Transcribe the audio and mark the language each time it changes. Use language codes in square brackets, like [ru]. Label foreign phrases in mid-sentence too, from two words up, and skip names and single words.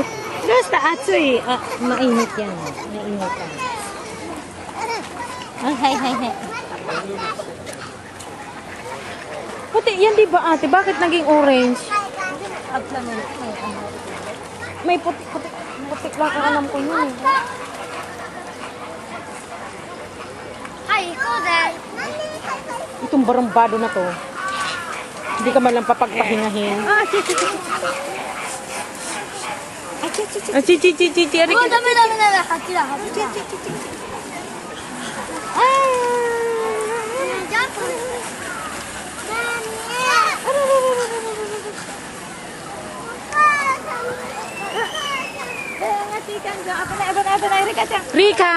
[tl] Basta atsoy. Ah, mainit yan. Mainit yan. Ah, hay, hay, hay. Puti, yan di ba ate? Bakit naging orange? May puti, puti, puti lang ang alam ko yun eh. [ja] はい、行こうぜ。 [tl] Itong barambado na to. Hindi ka man lang papagpahingahin. Ah, chi, chi, chi, chi, chi. [ja] もうダメダメダメ。8だ、8だ。ジャンプ。 Rika!